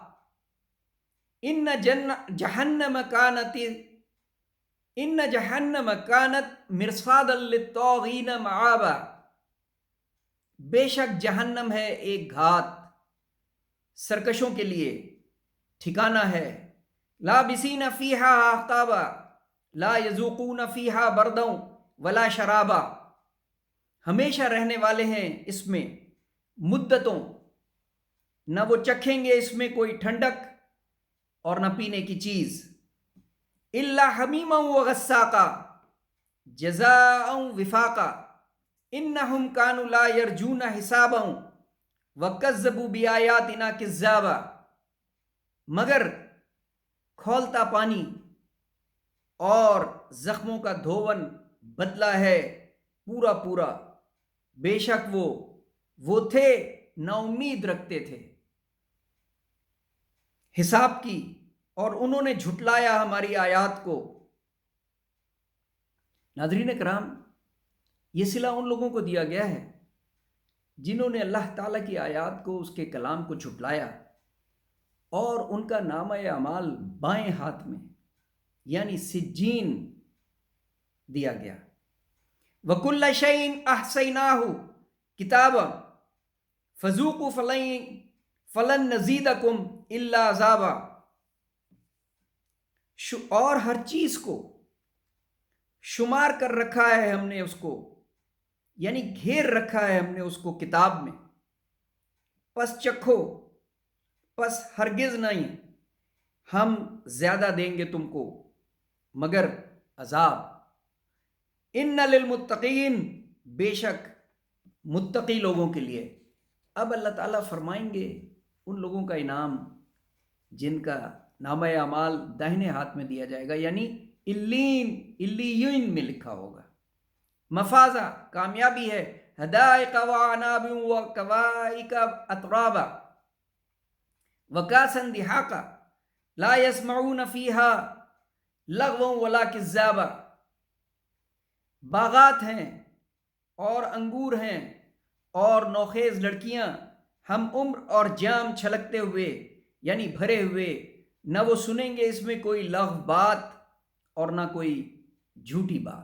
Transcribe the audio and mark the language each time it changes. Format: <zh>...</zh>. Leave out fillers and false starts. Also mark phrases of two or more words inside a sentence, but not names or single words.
<ar>إن جهنم كانت مرصادا للطاغين مآبا.</ar> <hi>बेशक जहन्नम है एक घात, सरकशों के लिए ठिकाना है।</hi> <ar>لابثين فيها أحقابا لا يذوقون فيها بردا ولا شرابا.</ar> <hi>हमेशा रहने वाले हैं इसमें मुद्दतों, न वो चखेंगे इसमें कोई ठंडक और न पीने की चीज।</hi> <ar>إلا حميما و غساقا، جزاء وفاقا إنهم كانوا لا يرجون حسابا وكذبوا بآياتنا كذابا.</ar> <hi>मगर खौलता पानी और जख्मों का धोवन बदला है पूरा पूरा। बेशक वो थे ना उम्मीद रखते थे हिसाब की, और उन्होंने झुटलाया हमारी आयात को। नाज़रीन कराम, ये सिला उन लोगों को दिया गया है जिन्होंने अल्लाह ताला की आयात को, उसके कलाम को झुटलाया, और उनका नामा अमाल बाएं हाथ में यानी सिज्जीन दिया गया।</hi> <ar>وكل شيء أحصيناه كتابا فذوقوا فلن نزيدكم إلا عذابا.</ar> <hi>और हर चीज को शुमार कर रखा है हमने उसको, यानी घेर रखा है हमने उसको किताब में। पस चखो, पस हरगिज नहीं हम ज्यादा देंगे तुमको मगर अजाब।</hi> <ar>إن للمتقين,</ar> <hi>बेशक मुत्तकी लोगों के लिए। अब अल्लाह ताला फरमाएंगे उन लोगों का इनाम जिनका नामा अमाल दाहिने हाथ में दिया जाएगा, यानी इल्लीन में लिखा होगा। मफाजा कामयाबी है।</hi> <ar>حدائق و أعنابا و كواعب أترابا وكأسا دهاقا لا يسمعون فيها لغوا ولا كذابا.</ar> <hi>बागात हैं और अंगूर हैं और नौखेज लड़कियां, हम उम्र और जाम छलकते हुए यानी भरे हुए, न वो सुनेंगे इसमें कोई लग़्व बात और ना कोई झूठी बात।</hi>